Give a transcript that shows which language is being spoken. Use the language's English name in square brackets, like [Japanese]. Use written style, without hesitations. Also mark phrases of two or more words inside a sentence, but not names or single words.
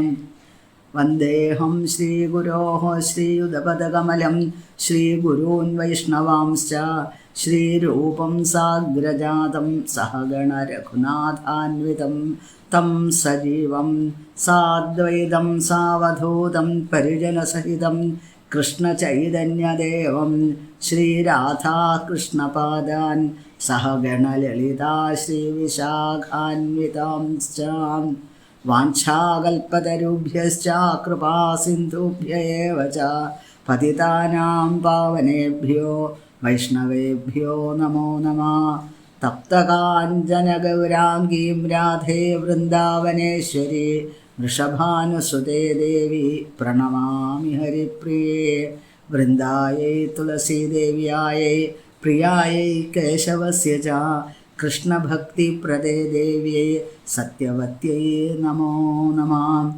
[Sanskrit] വന്ദേഹം ശ്രീഗുരോः ശ്രീയുതപദകമലം ശ്രീഗുരൂन् വൈഷ്ണവാംശ്ച ശ്രീരൂപം സാഗ്രജാതം സഹഗണ രഘുനാഥാന്വിതം തം സജീവം സാദ്വൈതം സാവധൂതം പരിജനസഹിതം കൃഷ്ണചൈതന്യദേവം ശ്രീരാധാകൃഷ്ണപാദാൻ സഹഗണലളിതാ ശ്രീവിശാഖാന്വിതാംശ്ച. വാഞ്ചാകൽപതരുഭ്യശ്ച കൃപാസിന്ധുഭ്യ ഏവ ച പതിതാനാം പാവനേഭ്യോ വൈഷ്ണവേഭ്യോ നമോ നമഃ. തപ്തകാഞ്ചനഗൗരാംഗീം രാധേ വൃന്ദാവനേശ്വരി വൃഷഭാനുസുതേ ദേവി പ്രണമാമി ഹരിപ്രിയേ. വൃന്ദായൈ തുളസീദേവ്യായൈ പ്രിയായൈ കേശവസ്യ ച കൃഷ്ണഭക്തിപ്രദേ ദേവ്യൈ സത്യവത്यै നമോ നമഃ.